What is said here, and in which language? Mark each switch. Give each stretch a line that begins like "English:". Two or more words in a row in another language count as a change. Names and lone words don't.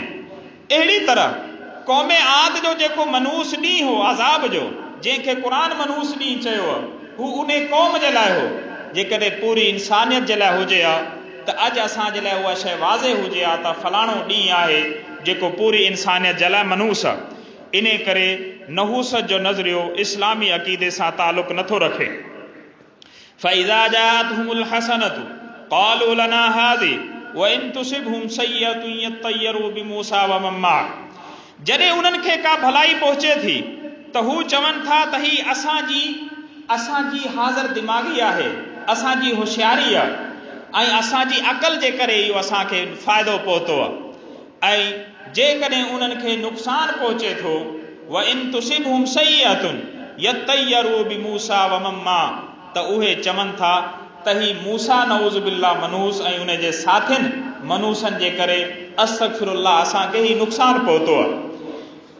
Sindhi: अहिड़ी तरह क़ौम आद जो जेको मनहूस ॾींहुं हो अज़ाब जो, जंहिंखे क़ुरान मनहूस ॾींहुं चयो आहे, हू उन क़ौम जे लाइ हो। जेकॾहिं पूरी इंसानियत जे लाइ हुजे हा त अॼु असांजे लाइ उहा शइ वाज़े हुजे हा त फलाणो ॾींहुं आहे जेको पूरी इंसानियत जे लाइ मनहूस आहे। इन करे नहूसत जो नज़रियो इस्लामी अक़ीदे सां ताल्लुक़ नथो रखे।
Arabic: فإذا جاءتهم الحسنة قالوا لنا هذه وإن تصبهم سيئة يطيروا بموسى ومن معه.
Sindhi: जॾहिं उन्हनि खे का भलाई पहुचे थी त हू चवनि था त ही असांजी हाज़िर दिमाग़ी आहे, असांजी होशियारी आहे ऐं असांजी अक़ल जे करे इहो असांखे फ़ाइदो पहुतो आहे। ऐं जेकॾहिं उन्हनि खे नुक़सानु पहुचे थो,
Arabic: وإن تصبهم سيئة يطيروا بموسى ومن معه,
Sindhi: त उहे चवनि था त ही मूसा
Arabic: نعوذ بالله
Sindhi: मनहूस ऐं उन जे साथियुनि मनहूसनि जे करे अस्तग़फिरुल्लाह असांखे ही नुक़सानु पहुतो आहे।